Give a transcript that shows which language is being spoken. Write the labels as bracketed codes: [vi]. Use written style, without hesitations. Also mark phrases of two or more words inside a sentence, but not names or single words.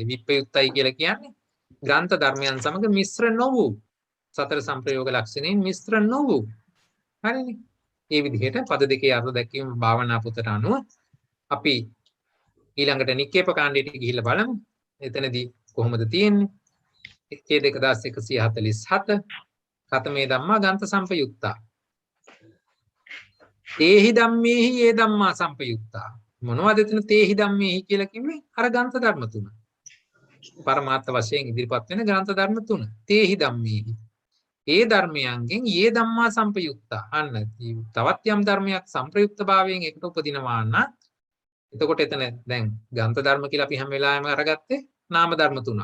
[si] විප්පයුක්තයි කියලා කියන්නේ ග්‍රන්ථ ධර්මයන් සමග මිශ්‍ර නොවූ සතර සංප්‍රයෝග ලක්ෂණයෙන් මිශ්‍ර නොවූ. හරිනේ. මේ විදිහට පද දෙකේ අර්ථ දැක්වීම භාවනා පොතට අනුව අපි ඊළඟට නික්කේප කාණ්ඩයට ගිහිල්ලා බලමු. එතනදී කොහොමද තියෙන්නේ? එකේ 2147 [pi] කතමේ ධම්මා ගන්ත සම්පයුක්තා. තේහි ධම්මේහි ඒ ධම්මා සම්පයුක්තා. [si] මොනවද එතන [pi] තේහි ධම්මේහි [si] කියලා කිව්වේ? අර ගන්ත ධර්ම තුන. පරමාර්ථ වශයෙන් ඉදිරිපත් වෙන ග්‍රන්ථ ධර්ම තුන. [pi] තේහි ධම්මේහි. [si] ඒ ධර්මයන්ගෙන් [pi] යේ ධම්මා සම්පයුක්තා. [si] අන්න තවත් යම් ධර්මයක් සම්ප්‍රයුක්ත භාවයෙන් එකට උපදිනවා නම් එතකොට එතන දැන් ග්‍රන්ථ ධර්ම කියලා අපි හැම වෙලාවෙම අරගත්තේ නාම ධර්ම තුනක්.